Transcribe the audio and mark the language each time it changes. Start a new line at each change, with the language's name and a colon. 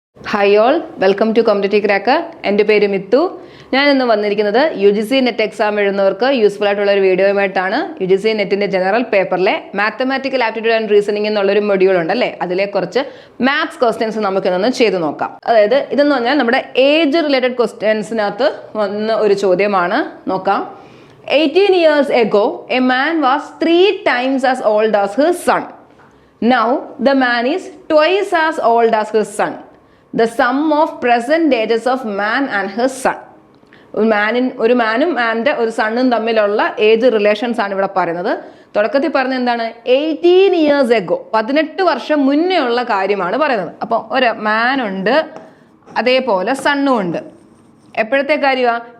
English: Hi all, welcome to competitive cracker.
Malayalam: എൻ്റെ പേര് മിത്തു. ഞാൻ ഇന്ന് വന്നിരിക്കുന്നത് UGC നെറ്റ് എക്സാം എഴുതുന്നവർക്ക് യൂസ്ഫുൾ ആയിട്ടുള്ള ഒരു വീഡിയോയുമായിട്ടാണ്. UGC നെറ്റിന്റെ general പേപ്പറിലെ mathematical aptitude and reasoning എന്നുള്ളൊരു മൊഡ്യൂൾ ഉണ്ടല്ലേ, അതിലെ കുറച്ച് മാത്സ് ക്വസ്റ്റ്യൻസ് നമുക്കിന്ന് ചെയ്ത് നോക്കാം. അതായത് ഇതെന്ന് പറഞ്ഞാൽ നമ്മുടെ ഏജ് റിലേറ്റഡ് ക്വസ്റ്റ്യൻസിനകത്ത് വന്ന ഒരു ചോദ്യമാണ്. നോക്കാം.
English: 18 years ago, a man was 3 times as old as his son. Now, the man is twice as old as his son. The sum of present ages of man and his son.
Malayalam: ഒരു മാനും and ഒരു സണ്ണും തമ്മിലുള്ള age relations ആണ് ഇവിടെ പറയുന്നത്. തുടക്കത്തിൽ പറഞ്ഞ എന്താണ്?
English: 18 years ago,
Malayalam: 18 വർഷം മുന്നേ ഉള്ള കാര്യമാണ് പറയുന്നത്. അപ്പോൾ ഒരു മാനുണ്ട്, അതേപോലെ സണ്ണും ഉണ്ട്. എപ്പോഴത്തെ കാര്യമാണ്?